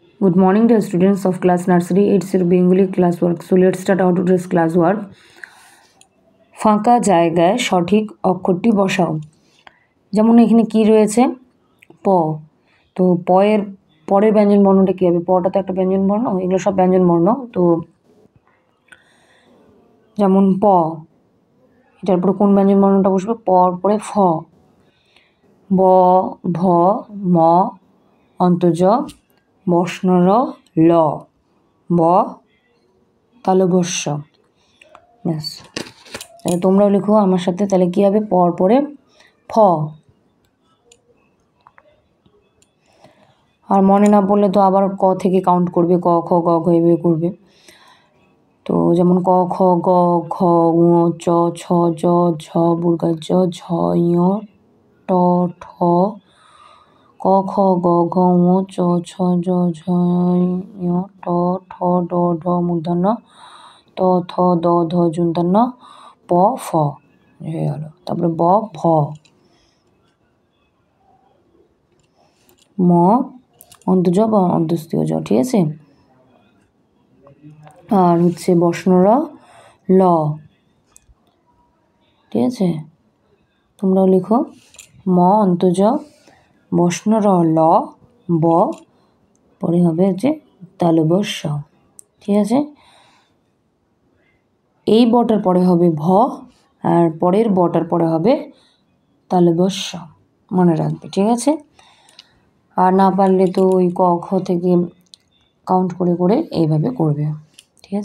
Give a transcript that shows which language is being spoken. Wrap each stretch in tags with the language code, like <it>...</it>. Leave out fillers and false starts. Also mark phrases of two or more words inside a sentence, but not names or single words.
<en>Good morning, dear students of class nursery. It's your Bengali class work. So let's start our today's class work.</en> <bn>ফাঁকা জায়গায় সঠিক অক্ষরটি বসাও। যেমন এখানে কি রয়েছে প, তো পয়ের পরের ব্যঞ্জন বর্ণটা কী হবে? পটা তো একটা ব্যঞ্জন বর্ণ, এগুলো সব ব্যঞ্জন বর্ণ। তো যেমন প, এটার পরে কোন ব্যঞ্জন বর্ণটা বসবে? পর পরে ফ, ব, ভ, ম, অন্তজ, বর্ণর ল, ব, তালব্য শ। ব্যাস, তাহলে তোমরাও লিখো আমার সাথে। তাহলে কী হবে? পর পরে ফ। আর মনে না পড়লে তো আবার ক থেকে কাউন্ট করবে, ক খ গ ঘ এভাবে করবে। তো যেমন ক খ গ ঘ ঙ চ ছ জ ঝ বুর্গা জ ঝ ঞ ট ঠ ক খ গ ঘ ঙ চ ছ জ ঝ ঞ ট ঠ ড ঢ মূর্ধন্য ত থ দ ধ যূর্ধন্য প ফ হয়ে গেল। তারপরে ব ভ, ম অন্তজ বা অন্তস্তীয় জ, ঠিক আছে। আর হচ্ছে বর্ণর ল, ঠিক আছে। তোমরাও লিখো ম অন্তজ বর্ণর ল ব, পরে হবে হচ্ছে তালব্য শ, ঠিক আছে। এই বটার পরে হবে ভ, আর পরের বটার পরে হবে তালব্য শ, মনে রাখবে, ঠিক আছে। আর না পারলে তো ওই ক খ থেকে কাউন্ট করে করে এইভাবে করবে, ঠিক আছে।</bn>